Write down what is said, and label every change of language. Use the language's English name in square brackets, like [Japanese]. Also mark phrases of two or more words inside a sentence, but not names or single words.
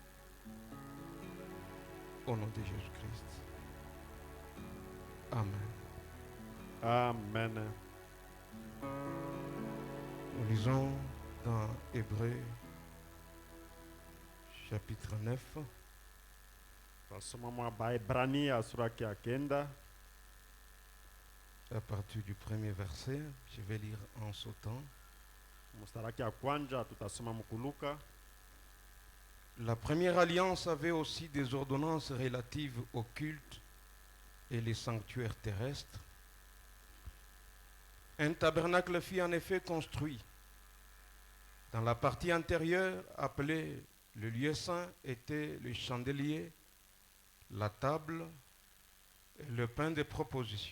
[French] Au nom de Jésus-Christ. Amen. Amen. Nous lisons dans Hébreux chapitre 9. [Swahili] Twasoma mu Baebrania sura ya kenda [French] À partir du premier verset, je vais lire en sautant. [Swahili] mstari ya kwanja tutasoma mukuluka. [French] La première alliance avait aussi des ordonnances relatives au culte et les sanctuaires terrestres. Un tabernacle fut en effet construit. Dans la partie antérieure, appelée le lieu saint, était le chandelier, la table et le pain de proposition.